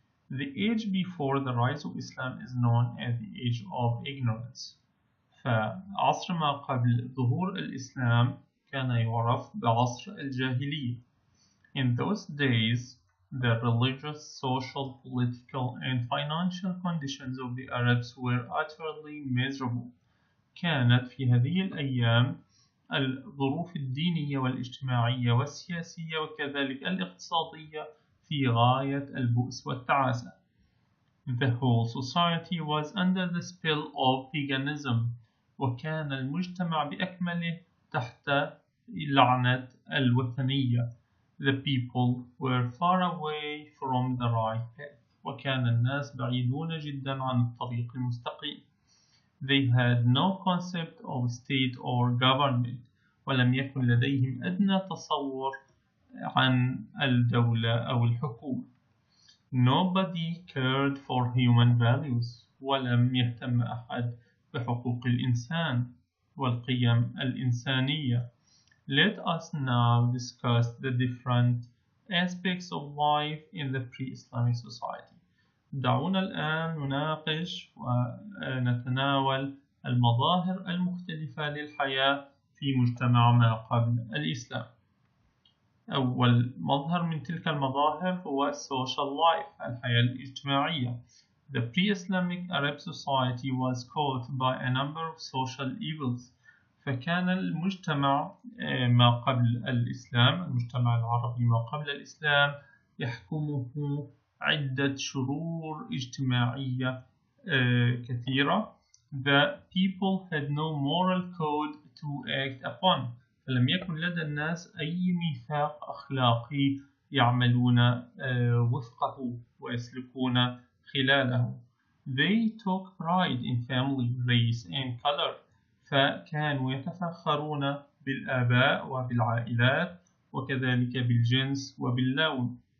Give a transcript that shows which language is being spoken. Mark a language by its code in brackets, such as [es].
[en] The age before the rise of Islam is known as the age of ignorance. [ar] فعصر ما قبل ظهور الإسلام كان يعرف بعصر الجاهلية. [en] In those days, the religious, social, political, and financial conditions of the Arabs were utterly miserable. [ar] كانت في هذه الأيام الظروف الدينية والاجتماعية والسياسية وكذلك الاقتصادية في غاية البؤس والتعاسة. [en] The whole society was under the spell of paganism. [ar] وكان المجتمع بأكمله تحت لعنة الوثنية. [en] The people were far away from the right path. [ar] وكان الناس بعيدون جدا عن الطريق المستقيم. [en] They had no concept of state or government. [ar] ولم يكن لديهم أدنى تصور عن الدولة أو الحكومة. [en] Nobody cared for human values. [ar] ولم يهتم أحد بحقوق الإنسان والقيم الإنسانية. [en] Let us now discuss the different aspects of life in the pre-Islamic society. [ar] دعونا الآن نناقش ونتناول المظاهر المختلفة للحياة في مجتمع ما قبل الإسلام. أول مظهر من تلك المظاهر هو [en] social life، [ar] الحياة الاجتماعية. [en] The pre-Islamic Arab society was caught by a number of social evils. [ar] فكان المجتمع ما قبل الإسلام، المجتمع العربي ما قبل الإسلام، يحكمه عدة شرور اجتماعية كثيرة. [en] The people had no moral code to act upon. [ar] فلم يكن لدى الناس أي ميثاق أخلاقي يعملون وفقه ويسلكون خلاله. [en] They took pride in family, race and color. [ar] فكانوا يتفخرون بالآباء وبالعائلات وكذلك بالجنس وباللون.